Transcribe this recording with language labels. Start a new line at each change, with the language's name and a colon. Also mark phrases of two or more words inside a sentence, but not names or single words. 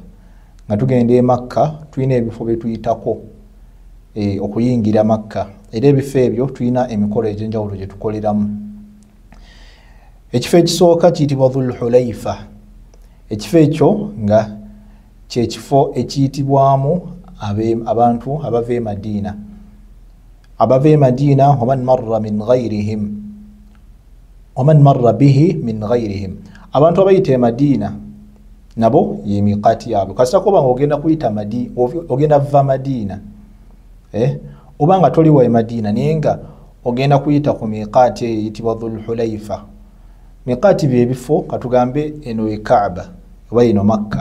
Ganda: Nga tugenda e Makka tulina ebifo bye tuyitako okuyingira Makka, era ebifo ebyo tulina emikolo egy'enjawulo gye tukoleramu. Ekifo ekisooka kiyitibwa Dhul Hulayfa. Ekifo ekyo nga kye kifo ekiyitibwamu abantu abava e Madiina. Abava e Madiina
Arabic: ومن مر به من غيرهم.
Ganda: Abantu abayita e Madiina nabo ye miqaati yaabwe. Kasita kuba nga ogenda kuyita ogenda va Madiina, oba nga toliwa e Madiina naye nga ogenda kuyita ku miqaati eyitibwa Dhul Hulayfa. Miqaati bye bifo katugambe eno e Kaaba oba eno Makka.